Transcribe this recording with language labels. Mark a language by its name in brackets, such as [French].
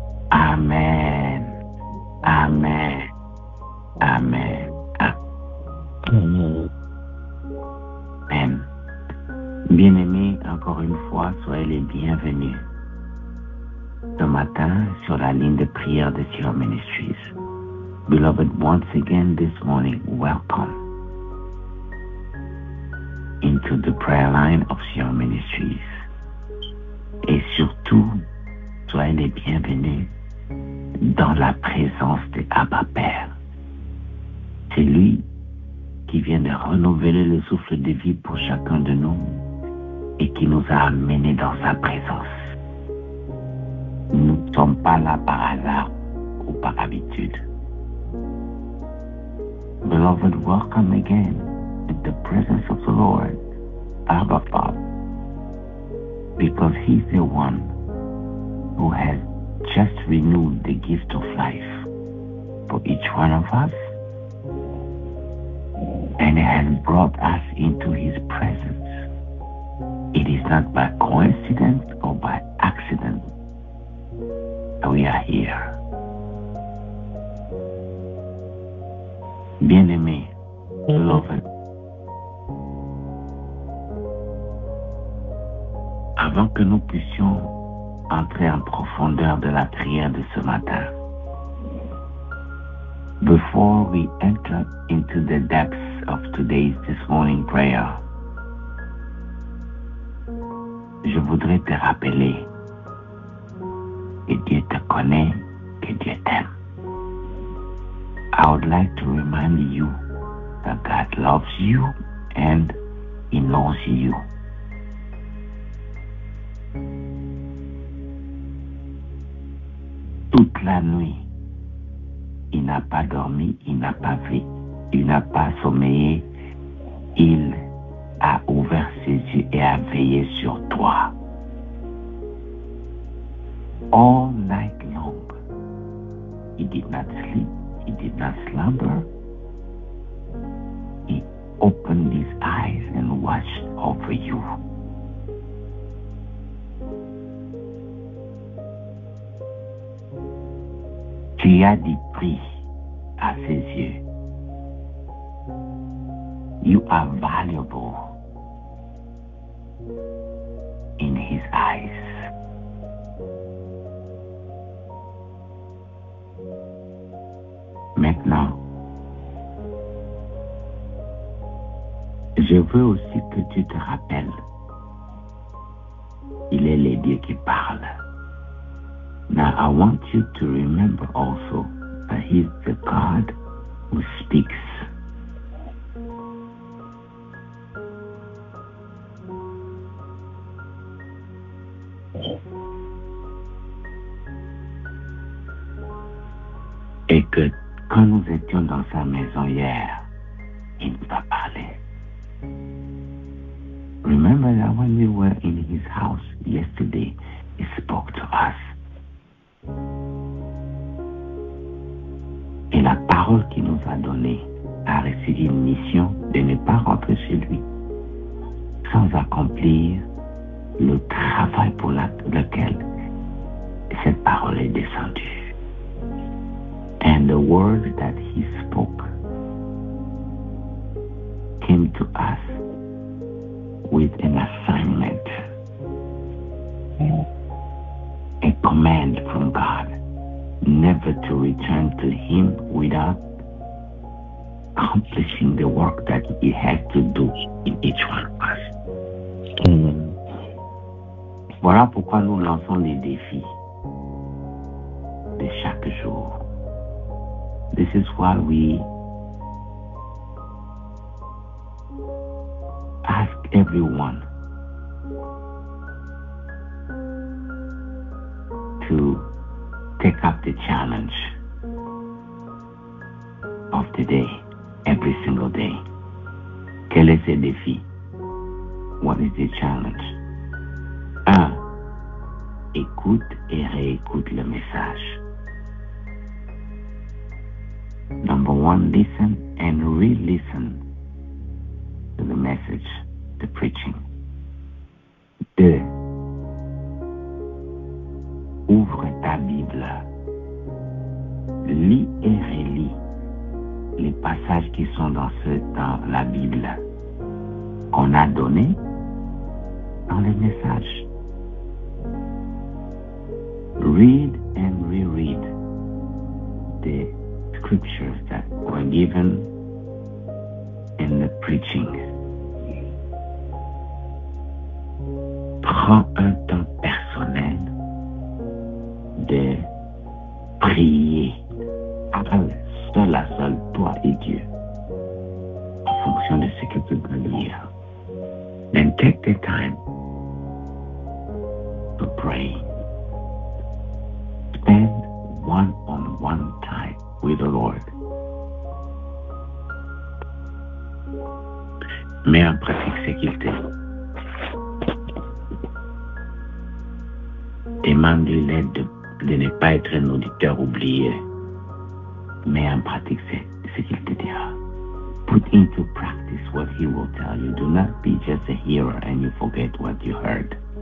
[French] Amen. Amen. Amen. Amen. Bien-aimés, encore une fois, soyez les bienvenus ce matin sur la ligne de prière de Sion Ministries. [English] Beloved, once again this morning, welcome into the prayer line of Sion Ministries. [French] Et surtout, soyez les bienvenus dans la présence de Abba Père. C'est lui qui vient de renouveler le souffle de vie pour chacun de nous et qui nous a amenés dans sa présence. Nous ne sommes pas là par hasard ou par habitude. [English] Beloved, welcome again in the presence of the Lord, Abba Father, because He's the one who has just renewed the gift of life for each one of us, and has brought us into His presence. It is not by coincidence or by accident that we are here. [French] Bien-aimés, beloved, avant que nous puissions entrer en profondeur de la prière de ce matin, [English] before we enter into the depths of this morning prayer, [French] je voudrais te rappeler que Dieu te connaît, que Dieu t'aime. [English] I would like to remind you that God loves you and He knows you. [French] Toute la nuit, il n'a pas dormi, il n'a pas fait, il n'a pas sommeillé, il a ouvert ses yeux et a veillé sur toi. [English] All night long, he did not sleep, he did not slumber. He opened his eyes and watched over you. [French] Tu as du prix à ses yeux. [English] You are valuable in His eyes. [French] Maintenant, je veux aussi que tu te rappelles, il est le Dieu qui parle. [English] Now I want you to remember also that He's the God who speaks. [French] Et que quand nous étions dans sa maison hier, il nous a parlé. [English] Remember that when we were in His house yesterday, He spoke to us. [French] Et la parole qu'il nous a donnée a reçu une mission de ne pas rentrer chez lui sans accomplir le travail pour lequel cette parole est descendue. [English] And the word that He spoke came to us with an assignment, a command from God, never to return to Him without accomplishing the work that He had to do in each one of us. [French] Voilà pourquoi nous lançons des défis de chaque jour. [English] This is why we ask everyone to take up the challenge of the day, every single day. [French] Quel est ce défi? [English] What is the challenge? [French] 1. Écoute et réécoute le message. [English] Number 1, listen and re-listen to the message, the preaching. [French] 2. Ouvre ta Bible. Lis et relis les passages qui sont dans la Bible qu'on a donnés dans les messages. [English] Read and reread the scriptures that were given in the preaching. [French] Prends un temps personnel de prier seul à seul, toi et Dieu, en fonction de ce que tu dois lire. [English] Then take the time to pray. Spend one-on-one time with the Lord. [French] Mets en pratique ce qu'il te dit. Demande-lui l'aide de ne pas être un auditeur oublié. Mets en pratique ce qu'il te dira. [English] Put into practice what He will tell you. Do not be just a hearer and you forget what you heard.